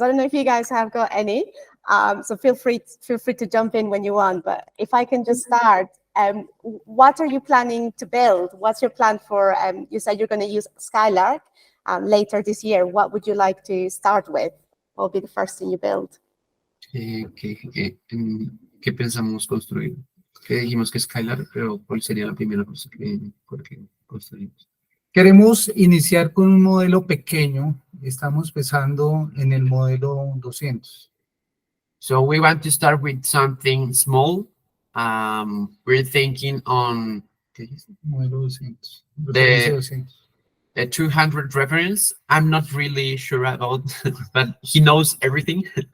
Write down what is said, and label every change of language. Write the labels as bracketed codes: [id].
[en] I don't know if you guys have got any. So feel free to jump in when you want. But if I can just start, what are you planning to build? What's your plan for? You said you're going to use Skylark later this year. What would you like to start with? What will be the first thing you build? [es] ¿Qué pensamos construir? Que dijimos que Skylar, pero ¿cuál sería la primera cosa que construimos? Queremos iniciar con un modelo pequeño. Estamos pensando en el modelo 200. [en] So we want to start with something small. We're thinking on [es] Modelo 200. [en] The 200 reference. I'm not really sure about, but he knows everything.